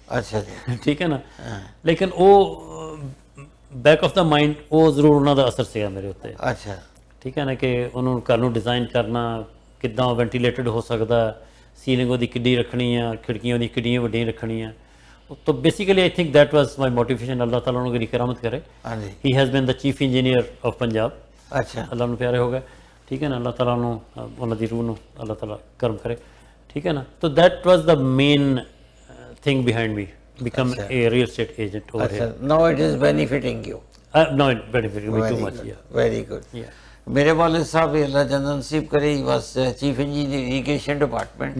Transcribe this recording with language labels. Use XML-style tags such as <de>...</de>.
<pa>ਅੱਛਾ ਜੀ ਠੀਕ ਹੈ ਨਾ। ਲੇਕਿਨ ਉਹ</pa> <en>back of the mind</en> <pa>ਉਹ ਜ਼ਰੂਰ ਉਹਨਾਂ ਦਾ ਅਸਰ ਸੀਗਾ ਮੇਰੇ ਉੱਤੇ, ਅੱਛਾ ਠੀਕ ਹੈ ਨਾ, ਕਿ ਉਹਨੂੰ ਘਰ ਨੂੰ ਡਿਜ਼ਾਈਨ ਕਰਨਾ ਕਿੱਦਾਂ ਵੈਂਟੀਲੇਟਡ ਹੋ ਸਕਦਾ, ਸੀਲਿੰਗ ਉਹਦੀ ਕਿੱਡੀ ਰੱਖਣੀ ਆ, ਖਿੜਕੀਆਂ ਉਹਦੀ ਕਿੱਡੀਆਂ ਵੱਡੀਆਂ ਰੱਖਣੀਆਂ।</pa> <en>तो basically I think that was my motivation.</en> <hi>अल्लाह ताला उन्होंने करामत करे। हाँ जी</hi> <en>He has been the chief engineer of Punjab.</en> <hi>अच्छा</hi> <pa>अल्लाह ਨੂੰ ਪਿਆਰੇ ਹੋ ਗਏ, ਠੀਕ ਹੈ ਨਾ। ਅੱਲਾਹ ਤਾਲਾ ਨੂੰ ਉਹਨਾਂ ਦੀ ਰੂਹ ਨੂੰ ਅੱਲਾਹ ਤਾਲਾ ਕਰਮ ਕਰੇ, ਠੀਕ ਹੈ ਨਾ।</pa> <en>तो that was the main thing behind me become a real estate agent over here. now it is benefiting you. No, it benefited me too much. Yeah. Very good. Yeah.</en> <hi>मेरे वाले साहब अल्लाह जन्नत नसीब करे,</hi> <en>he was chief engineer irrigation department</en>